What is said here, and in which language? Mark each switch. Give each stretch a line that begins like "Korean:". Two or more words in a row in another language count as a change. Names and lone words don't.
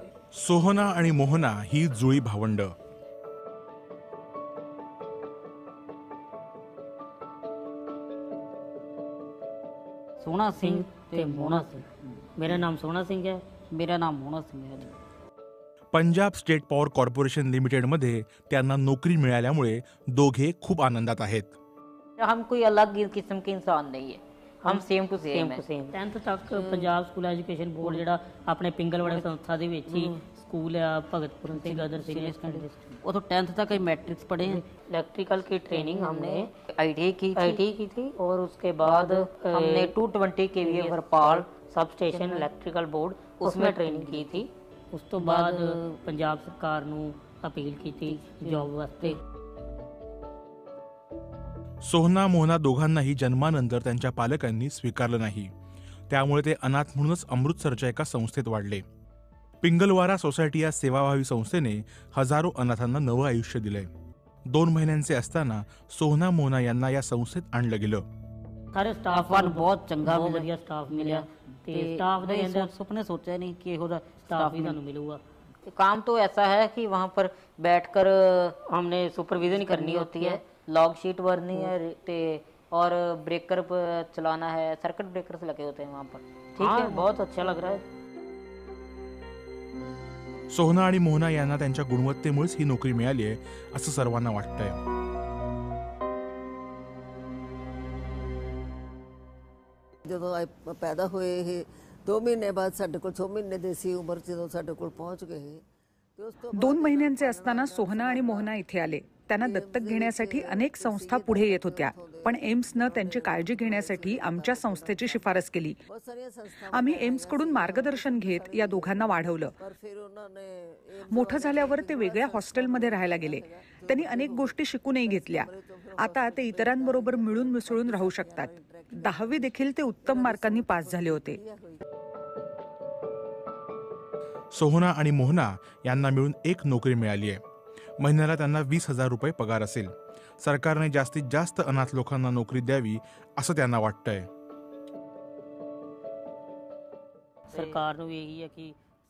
Marathi: सोहना आणि मोहना ही जुळी भावंड.
Punjabi: सोहना सिंह ते मोहना सिंह.
Hindi: मेरा नाम सोहना सिंह है. मेरा नाम मोहना सिंह है.
Marathi: पंजाब स्टेट पॉवर कॉर्पोरेशन लिमिटेडमध्ये त्यांना नोकरी मिळाल्यामुळे दोघे खूप आनंदात आहेत.
Hindi: हम कोई अलग किस्म के इंसान नहीं है, हम
English: same to same
Hindi: है. 10th तक पंजाब स्कूल एजुकेशन बोर्ड
Punjabi: ਜਿਹੜਾ ਆਪਣੇ ਪਿੰਗਲਵਾੜੇ ਸੰਸਥਾ ਦੇ ਵਿੱਚ ਹੀ
Hindi: स्कूल है भगतपुर से गदर सीनियर सेकेंडरी. वो तो 10th तक ही मैट्रिक्स पढ़े हैं. इलेक्ट्रिकल की ट्रेनिंग हमने आईटीआई की थी और उसके बाद हमने 220 केवीए भरपाल सब स्टेशन इलेक्ट्रिकल बोर्ड उसमें ट्रेनिंग की थी.
Punjabi: ਉਸ ਤੋਂ ਬਾਅਦ ਪੰਜਾਬ ਸਰਕਾਰ ਨੂੰ अपील ਕੀਤੀ जॉब वास्ते.
Marathi: सोहना मोहना दोघांनाही जन्मानंतर त्यांच्या पालकांनी स्वीकारलं नाही. त्यामुळे ते अनाथ म्हणूनच अमृतसरच्या एका संस्थेत वाढले. पिंगलवारा सोसायटी या सेवाभावी संस्थेने हजारो अनाथांना नवं आयुष्य दिलंय. 2 महिन्यांचे असताना सोहना मोहना यांना या संस्थेत आणलं गेलं.
Punjabi: ਸਾਰੇ ਸਟਾਫ ਨੂੰ ਬਹੁਤ ਚੰਗਾ ਵਧੀਆ ਸਟਾਫ ਮਿਲਿਆ ਤੇ ਸਟਾਫ ਦੇ ਅੰਦਰ
Hindi: सुपने सोचा नहीं कि
Punjabi: ਇਹੋ ਜਿਹਾ स्टाफ भी ਤੁਹਾਨੂੰ ਮਿਲੂਗਾ.
Hindi: काम तो ऐसा है कि वहाँ पर बैठकर हमने सुपरविजन करनी होती है, लॉग शीट भरनी है और ब्रेकर चलाना है. सर्किट ब्रेकर्स लगे होते हैं वहाँ पर. ठीक है, बहुत अच्छा लग रहा है.
Marathi: सोहना आणि मोहना यांना त्यांच्या गुणवत्तेमुळेच ही नोकरी मिळाली आहे असं सर्वांना वाटतंय.
Punjabi: ਜਦੋਂ ਪੈਦਾ ਹੋਏ ਇਹ 2 ਮਹੀਨੇ ਬਾਅਦ ਸਾਡੇ ਕੋਲ 6 ਮਹੀਨੇ ਦੀ ਸੀ ਉਮਰ ਜਦੋਂ ਸਾਡੇ ਕੋਲ ਪਹੁੰਚ ਗਏ ਤੇ ਉਸ ਤੋਂ
Marathi: 2 महिन्यांचे असताना सोहना आणि मोहना इथे आले. त्यांना दत्तक घेण्यासाठी अनेक संस्था पुढे येत होत्या, पण एम्सनं त्यांची काळजी घेण्यासाठी आमच्या संस्थेची शिफारस केली.
Punjabi: ਬਹੁਤ ਸਾਰੀਆਂ ਸੰਸਥਾਵਾਂ
Marathi: आम्ही एम्सकडून मार्गदर्शन घेत या दोघांना वाढवलं.
Punjabi: ਪਰ ਫਿਰ ਉਹਨਾਂ ਨੇ
Marathi: मोठं झाल्यावर ते वेगळ्या हॉस्टेलमध्ये राहायला गेले. त्यांनी अनेक गोष्टी शिकूनही घेतल्या. आता ते इतरांबरोबर मिळून मिसळून राहू शकतात. 10वी देखील ते उत्तम मार्कांनी पास झाले होते. सोहना आणि मोहना यांना मिळून एक नोकरी मिळाली आहे. महिन्याला त्यांना 20,000 रुपये पगार असेल. सरकारने जास्तीत जास्त अनाथ लोकांना नोकरी द्यावी असं त्यांना वाटतंय.
Punjabi: ਸਰਕਾਰ ਨੂੰ ਇਹੀ ਹੈ ਕਿ